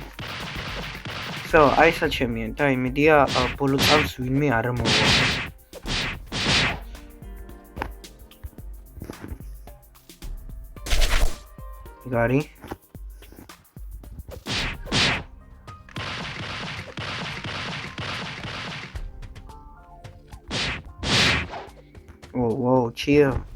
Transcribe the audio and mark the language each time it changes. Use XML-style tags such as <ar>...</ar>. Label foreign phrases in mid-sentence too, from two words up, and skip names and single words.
<en>So,</en> <ka>აი საჩემია და იმედია ბოლო წამს ვინმე არ მოვა. Игорь.</ka> <en>Whoa, chill.</en>